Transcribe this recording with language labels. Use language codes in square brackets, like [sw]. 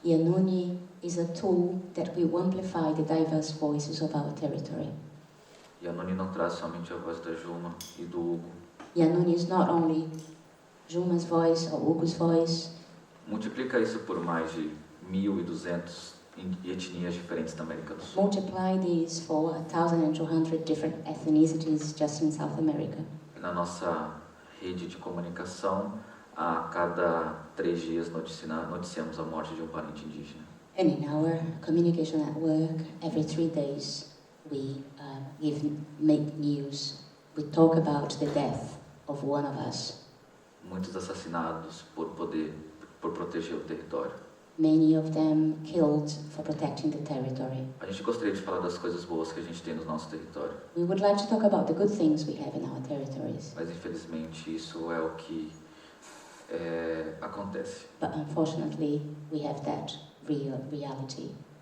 [en] Yanuni is a tool that will amplify the diverse voices of our territory. [pt] Yanuni não traz somente a voz da Juma e do Hugo. [en] Yanuni is not only Juma's voice or Hugo's voice. [pt] Multiplica isso por mais de 1.200 etnias diferentes da América do Sul. [en] Multiply these for 1,200 different ethnicities just in South America. [pt] Na nossa rede de comunicação, a cada 3 dias noticiamos a morte de um parente indígena. [en] And in our communication network, every 3 days we make news. We talk about the death of one of us. [pt] Muitos assassinados por proteger o território. [en] Many of them killed for protecting the territory. [pt] A gente gostaria de falar das coisas boas que a gente tem no nosso território. [en] We would like to talk about the good things we have in our territories. [pt] Mas infelizmente isso é o que acontece. [en] But unfortunately, we have that reality.